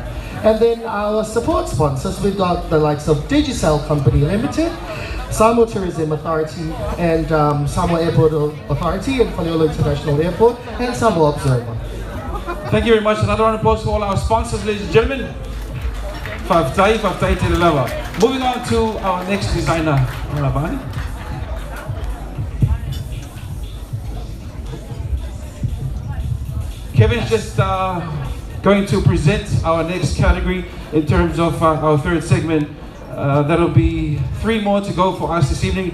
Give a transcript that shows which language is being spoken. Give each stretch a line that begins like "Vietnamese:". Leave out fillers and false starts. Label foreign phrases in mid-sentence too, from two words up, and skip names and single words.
English: And then our support sponsors, we've got the likes of Digicel Company Limited, Samoa Tourism Authority, and Samoa Airport Authority, and FinauUso International Airport, and Samoa Observer. Thank you very much. Another round of applause for all our sponsors, ladies and gentlemen.
Samoan: Faapea te lava.
English: Moving on to our next designer, Rimani. Kevin's just going to present our next category in terms of our third segment. That'll be 3 more to go for us this evening.